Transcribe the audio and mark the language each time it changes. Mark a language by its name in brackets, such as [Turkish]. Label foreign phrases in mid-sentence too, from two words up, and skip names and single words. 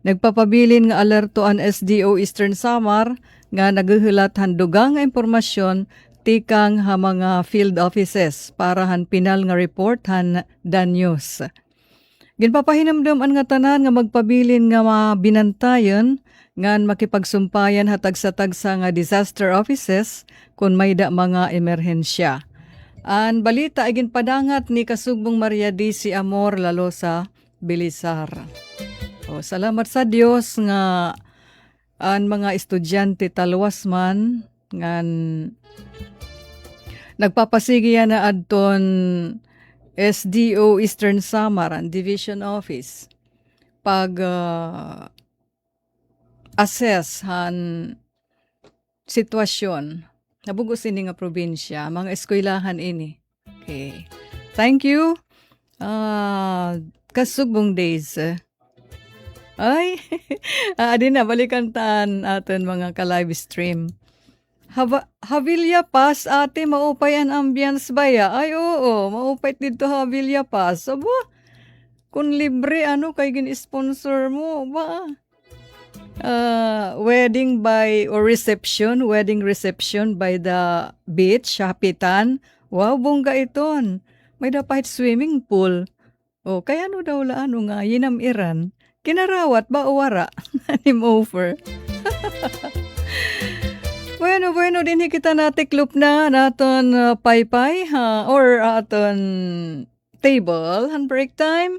[Waray] Nagpapabilin nga alerto ang SDO Eastern Samar nga nagahulat handugang nga impormasyon tikang ha mga field offices para han pinal nga report han dan news. Ginpapahinamdom ang nga tanan nga magpabilin nga mabinantayon ngan makipagsumpayan hatag sa tagsa nga disaster offices kung may da mga emerhensya. Ang balita ay ginpadangat ni Kasugbong Maria D.C. Amor Lalosa, Bilisar. Salamat sa Dios nga ang mga estudyante talwas man ngan nagpapasigiya na adton SDO Eastern Samar ang Division Office pag assess han sitwasyon nabugos ini nga probinsya, mga eskwelahan ini. [English] Okay. Thank you. [Waray] Kasugbong days. Ay, adi na, balikan taan aton mga ka-live stream. Havilla Pass, ate, maupay ang ambience ba ya? Ay, oo, maupay dito Havilla Pass. Aba, kung libre, kay gin-sponsor mo, ba? [English] Wedding reception by the beach, [Waray] Hapitan. Wow, bongga iton. May dapat [English] swimming pool. [Waray] Kaya daw nga, yinamiran. Kinarawat ba o wara? Anim over. Bueno, din kita natiklop na naton paypay or aton table han break time.